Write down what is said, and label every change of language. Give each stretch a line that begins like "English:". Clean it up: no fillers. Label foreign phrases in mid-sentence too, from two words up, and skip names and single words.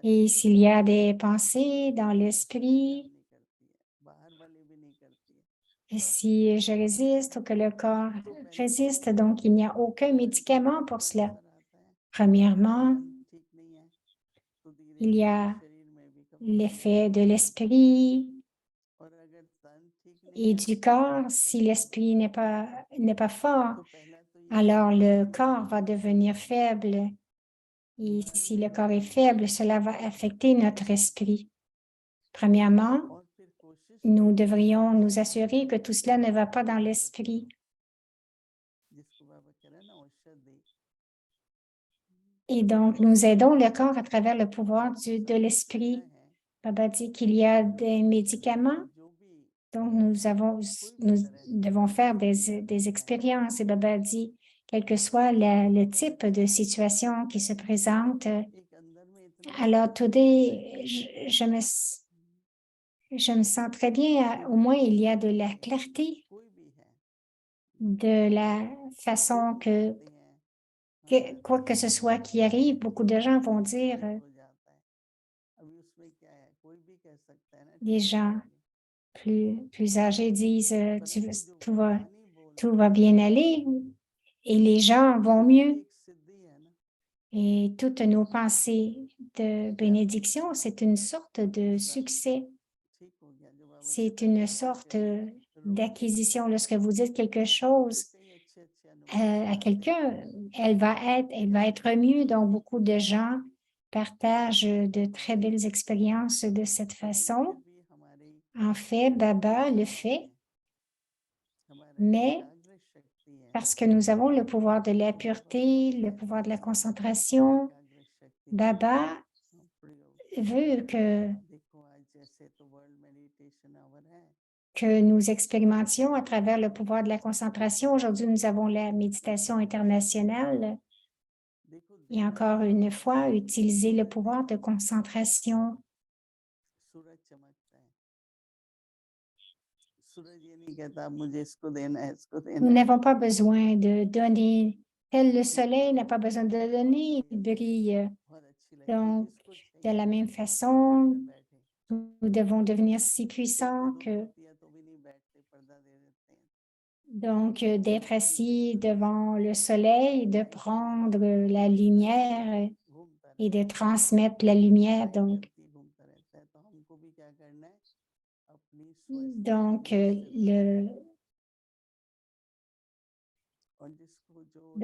French: Et
Hindi: में
French: s'il
Hindi: तो
French: y a des pensées dans
Hindi: कोई औषधि काम
French: l'esprit,
Hindi: नहीं करती है, बाहर वाली भी नहीं करती है।
French: et si je résiste ou que le corps
Hindi: तो पहले तो
French: résiste, donc il n'y a aucun
Hindi: मन पे
French: médicament
Hindi: बहुत
French: pour
Hindi: बड़ा
French: cela.
Hindi: असर आता है, अगर
French: Premièrement,
Hindi: मन ठीक नहीं है तो धीरे
French: il y
Hindi: धीरे
French: a
Hindi: शरीर में भी कमजोरी
French: l'effet
Hindi: आती
French: de
Hindi: है,
French: l'esprit
Hindi: और अगर तन ठीक नहीं
French: et
Hindi: है
French: du
Hindi: तो
French: corps.
Hindi: शरीर
French: Si
Hindi: कमजोर
French: l'esprit
Hindi: होता
French: n'est pas fort,
Hindi: है। तो पहला तो ये
French: alors
Hindi: शरीर
French: le
Hindi: की
French: corps va
Hindi: बीमारी
French: devenir
Hindi: है,
French: faible. Et si
Hindi: बीमारी
French: le corps est
Hindi: हटानी
French: faible,
Hindi: है,
French: cela va affecter notre esprit. Premièrement,
Hindi: और फिर कोशिश
French: nous
Hindi: करनी है
French: devrions
Hindi: कि
French: nous assurer que tout cela ne va pas dans
Hindi: पवित्रता,
French: l'esprit.
Hindi: जिसको बाबा कह रहे हैं ना औषधि,
French: Et donc, nous aidons le corps à travers le pouvoir de
Hindi: सब कुछ करना
French: l'esprit.
Hindi: है,
French: Baba dit qu'il y a des
Hindi: शरीर
French: médicaments,
Hindi: में जो भी
French: donc
Hindi: कोई भी
French: nous
Hindi: तरह की
French: devons faire
Hindi: बीमारियां
French: des
Hindi: हैं,
French: expériences. Et Baba dit, quel que soit le type de situation qui se présente,
Hindi: एक अंदर में इतना
French: alors
Hindi: पवित्रता की
French: today,
Hindi: शक्ति है
French: je me sens très bien.
Hindi: कि
French: Au moins, il y a de
Hindi: चाहे
French: la clarté
Hindi: कोई भी है,
French: de la
Hindi: फिर
French: façon
Hindi: वो
French: que,
Hindi: कहते हैं हाँ
French: quoi que ce soit qui arrive, beaucoup de gens vont dire,
Hindi: ठीक हो जाता है। अभी उसमें क्या है, कोई भी कह सकता है ना
French: les
Hindi: ठीक हो
French: gens
Hindi: जाएंगे,
French: plus âgés disent,
Hindi: परंतु जो वाणी
French: tout va
Hindi: बोलती है
French: bien aller et les gens vont
Hindi: वो भी
French: mieux.
Hindi: एक सिद्धि है ना,
French: Et toutes nos pensées de
Hindi: कि आपने
French: bénédiction, c'est une sorte de
Hindi: दूसरा
French: succès.
Hindi: ठीक हो गया, जो बाबा
French: C'est
Hindi: कहते हैं
French: une sorte
Hindi: बीमारियां रोग ठीक
French: d'acquisition.
Hindi: हो
French: Lorsque
Hindi: गए,
French: vous dites quelque
Hindi: तो
French: chose
Hindi: कई अच्छे अच्छे अनुभव
French: à
Hindi: बताते हैं।
French: quelqu'un, elle va être mieux. Donc, beaucoup de gens partagent de très belles expériences de cette
Hindi: लेकिन फिर
French: façon.
Hindi: भी हमारी
French: En fait, Baba le
Hindi: आत्मा
French: fait,
Hindi: में हमारा
French: mais
Hindi: एकाग्र शक्ति है,
French: parce que nous avons le pouvoir de la
Hindi: तो बाबा बहुत
French: pureté, le pouvoir de
Hindi: कहते
French: la
Hindi: हैं
French: concentration,
Hindi: एकाग्र शक्ति का
French: Baba
Hindi: प्रयोग।
French: veut
Hindi: देखो आज जैसे तो वर्ल्ड मेडिटेशन आवर है,
French: que nous expérimentions à travers le pouvoir de la concentration. Aujourd'hui, nous avons la méditation internationale.
Hindi: देखो
French: Et
Hindi: दिन
French: encore
Hindi: आता
French: une
Hindi: है,
French: fois, utiliser le
Hindi: पूरे
French: pouvoir
Hindi: दिन
French: de concentration.
Hindi: सूरज चमकता है, सूरज ये नहीं कहता मुझे इसको देना है, इसको
French: Nous
Hindi: देना है,
French: n'avons pas besoin de donner, tel le
Hindi: ठीक है,
French: soleil n'a pas besoin de
Hindi: जिसको
French: donner,
Hindi: अच्छी
French: il
Hindi: लगे
French: brille.
Hindi: बहुत अच्छी लगेगी,
French: Donc,
Hindi: जिसको
French: de la
Hindi: चाहिए
French: même
Hindi: घर
French: façon,
Hindi: में बैठे,
French: nous devons devenir si
Hindi: एक को
French: puissants
Hindi: धूप
French: que,
Hindi: होती है तो भी नहीं बैठते, पर्दा दे देते हैं,
French: donc, d'être
Hindi: शांति से
French: assis
Hindi: सूरज
French: devant le soleil, de prendre la lumière
Hindi: घूमता
French: et de
Hindi: रहता है,
French: transmettre la lumière.
Hindi: सफाई धरती घूमता रहता है, तो हमको भी क्या करना है, अपनी स्वस्थता
French: Donc,
Hindi: में स्थिर रहना है, और जिसको जो